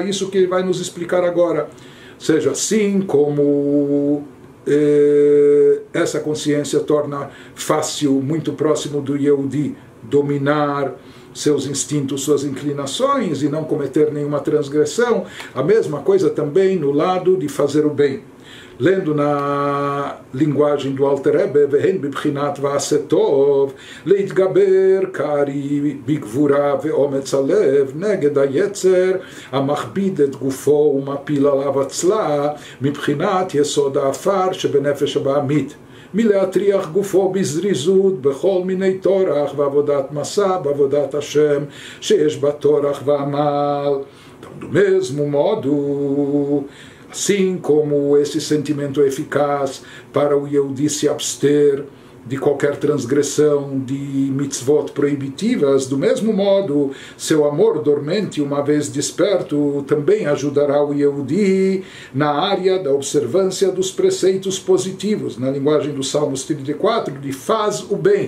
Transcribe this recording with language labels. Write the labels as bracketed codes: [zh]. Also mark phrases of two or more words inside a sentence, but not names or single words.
[pt] Isso que ele vai nos explicar agora. Seja assim como essa consciência torna fácil, muito próximo do Yehudi, dominar seus instintos, suas inclinações e não cometer nenhuma transgressão. A mesma coisa também no lado de fazer o bem. Lendo na linguagem do Alter Rebbe, [he] והן בבחינת ועשה טוב, להתגבר כארי בגבורה ואומץ הלב, נגד היצר, המכביד את גופו ומפיל עליו הצלה, מבחינת יסוד האפר שבנפש הבעמית. מלהטריח גופו בזריזות בכל מיני תורח ועבודת מסע בעבודת השם שיש בה תורח ועמל. [pt] Do mesmo modo, assim como esse sentimento é eficaz para o Yehudi se abster de qualquer transgressão de mitzvot proibitivas, do mesmo modo, seu amor dormente, uma vez desperto, também ajudará o Yehudi na área da observância dos preceitos positivos, na linguagem do Salmos 34, de faz o bem.